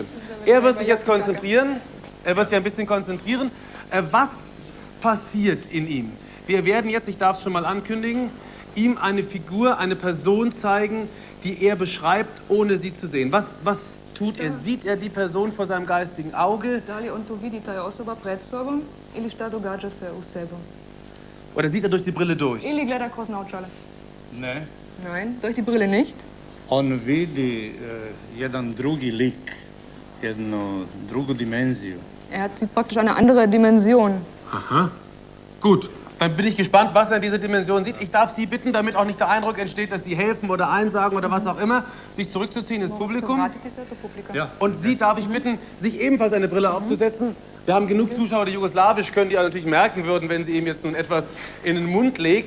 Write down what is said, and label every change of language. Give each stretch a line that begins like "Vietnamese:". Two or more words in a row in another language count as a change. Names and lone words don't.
German: Er wird sich jetzt konzentrieren. Er wird sich ein bisschen konzentrieren. Was passiert in ihm? Wir werden jetzt, ich darf es schon mal ankündigen, ihm eine Figur, eine Person zeigen, die er beschreibt, ohne sie zu sehen. Was tut er? Sieht er die Person vor seinem geistigen Auge?
Serbian: Da li on to vidi taj osoba pred sobom ili šta događa se u sebi?
German: Oder sieht er durch die Brille durch?
Serbian: Ili gleda kroz naočale? Ne.
German: Nein, durch die Brille nicht.
Serbian: On vidi jedan drugi lik, jednu drugu dimenziju.
German: Er sieht praktisch eine andere Dimension. Aha. Gut, dann bin ich gespannt, was er in dieser Dimension sieht. Ich darf Sie bitten, damit auch nicht der Eindruck entsteht, dass Sie helfen oder einsagen oder was auch immer, sich zurückzuziehen ins Publikum. Ja. Und Sie darf ich bitten, sich ebenfalls eine Brille aufzusetzen. Wir haben genug Zuschauer, die Jugoslawisch können, die natürlich merken würden, wenn sie ihm jetzt nun etwas in den Mund legt.